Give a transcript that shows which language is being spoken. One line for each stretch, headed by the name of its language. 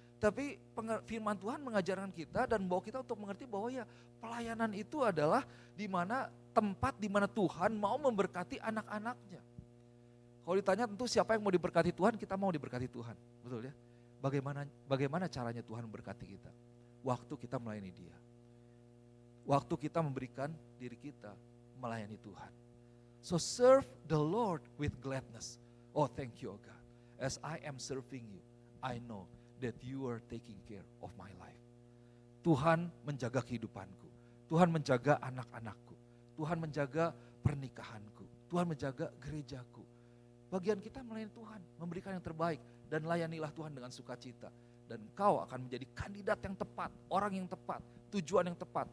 Indonesian: Tapi firman Tuhan mengajarkan kita dan membawa kita untuk mengerti bahwa ya pelayanan itu adalah tempat di mana Tuhan mau memberkati anak-anaknya. Kalau ditanya tentu siapa yang mau diberkati Tuhan, kita mau diberkati Tuhan. Betul ya? Bagaimana caranya Tuhan memberkati kita? Waktu kita melayani Dia. Waktu kita memberikan diri kita melayani Tuhan.
English: So serve the Lord with gladness. Oh thank you, oh God. As I am serving you, I know that you are taking care of my life.
Indonesian: Tuhan menjaga kehidupanku. Tuhan menjaga anak-anakku. Tuhan menjaga pernikahanku. Tuhan menjaga gerejaku. Bagian kita melayani Tuhan, memberikan yang terbaik. Dan layanilah Tuhan dengan sukacita. Dan kau akan menjadi kandidat yang tepat, orang yang tepat, tujuan yang tepat.